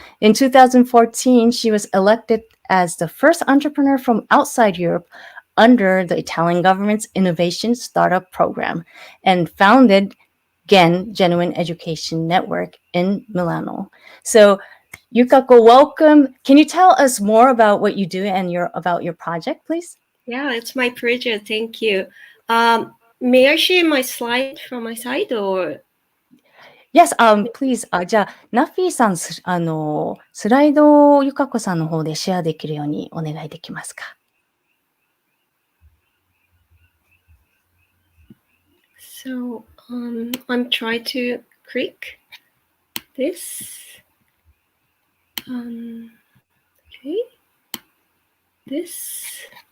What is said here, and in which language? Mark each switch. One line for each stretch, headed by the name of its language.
English: In 2014, she was elected as the first entrepreneur from outside Europe under the Italian government's Innovation Startup Program and founded GEN, Genuine Education Network, in Milano. So Yukako, welcome. Can you tell us more about what you do and about your project, please? Yeah, it's my pleasure. Thank you. May I share my slide from my side or? Yes, please.
Japanese: じゃあ、ナッフィーさん、スライドをゆかこさんの方でシェアできるようにお願いできますか？
English: So I'm trying to click this. Okay. This.